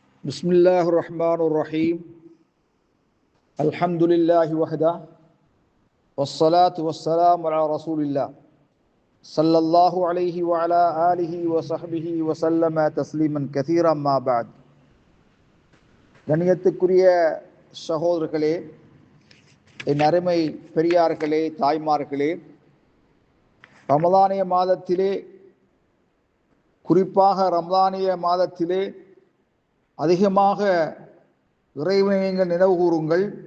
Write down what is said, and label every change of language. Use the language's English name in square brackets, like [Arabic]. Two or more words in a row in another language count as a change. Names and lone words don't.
[Arabic] بسم الله الرحمن الرحيم الحمد لله وحده والصلاة والسلام على رسول الله صلى الله عليه وعلى آله وصحبه وسلم تسليما كثيرا ما بعد. [Tamil] கண்ணியத்துக்குரிய சகோதரர்களே, என் அருமை பெரியார்களே, தாய்மார்களே, ரமதானிய மாதத்திலே, குறிப்பாக ரமதானிய மாதத்திலே அதிகமாக இறைவனை நீங்கள் நினைவு கூறுங்கள்.